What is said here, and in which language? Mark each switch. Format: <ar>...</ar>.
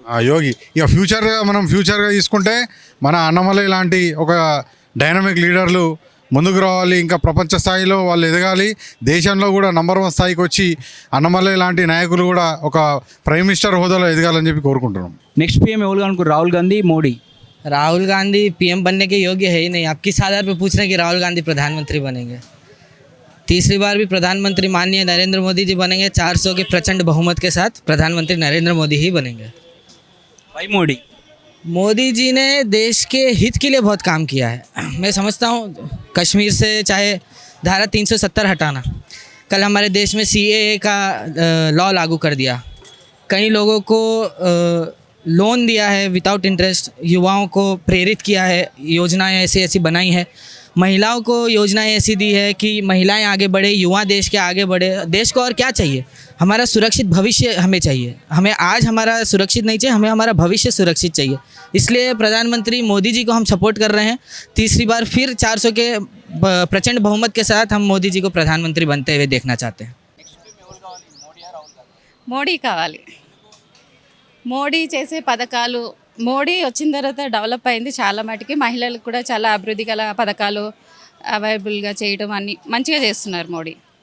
<te>యోగి ఇక ఫ్యూచర్గా తీసుకుంటే మన అన్నమలై లాంటి ఒక డైనమిక్ లీడర్లు ముందుకు రావాలి. ఇంకా ప్రపంచ స్థాయిలో వాళ్ళు ఎదగాలి. దేశంలో కూడా నంబర్ 1 స్థాయికి వచ్చి అన్నమలై లాంటి నాయకులు కూడా ఒక ప్రైమ్ మినిస్టర్ హోదాలో ఎదగాలని చెప్పి కోరుకుంటున్నాం. నెక్స్ట్ पीएम ఎవరు అనుకో, రాహుల్ గాంधी मोदी?</te> <hi>राहुल गांधी पीएम बनने के योग्य है ही नहीं. आप किस आधार पर पूछ रहे हैं कि राहुल गांधी प्रधानमंत्री बनेंगे? तीसरी बार भी प्रधानमंत्री माननीय नरेंद्र मोदी जी बनेंगे। 400 के प्रचंड बहुमत के साथ प्रधानमंत्री नरेंद्र मोदी ही बनेंगे। भाई मोदी मोदी जी ने देश के हित के लिए बहुत काम किया है। मैं समझता हूँ कश्मीर से चाहे धारा 370 हटाना, कल हमारे देश में CAA का लॉ लागू कर दिया, कई लोगों को लोन दिया है विदाउट इंटरेस्ट, युवाओं को प्रेरित किया है, योजनाएं ऐसी ऐसी बनाई है, महिलाओं को योजनाएं ऐसी दी है कि महिलाएं आगे बढ़े, युवा देश के आगे बढ़े। देश को और क्या चाहिए? हमारा सुरक्षित भविष्य हमें चाहिए। हमें आज हमारा सुरक्षित नहीं चाहिए, हमें हमारा भविष्य सुरक्षित चाहिए। इसलिए प्रधानमंत्री मोदी जी को हम सपोर्ट कर रहे हैं। तीसरी बार फिर 400 के प्रचंड बहुमत के साथ हम मोदी जी को प्रधानमंत्री बनते हुए देखना चाहते हैं।</hi> <te>మోడీ కావాలి. మోడీ చేసే పథకాలు, మోడీ వచ్చిన తర్వాత డెవలప్ అయింది చాలా మటుకి. మహిళలకు కూడా చాలా అభివృద్ధి గల పథకాలు అవైలబుల్గా చేయడం అన్ని మంచిగా చేస్తున్నారు మోడీ.</te>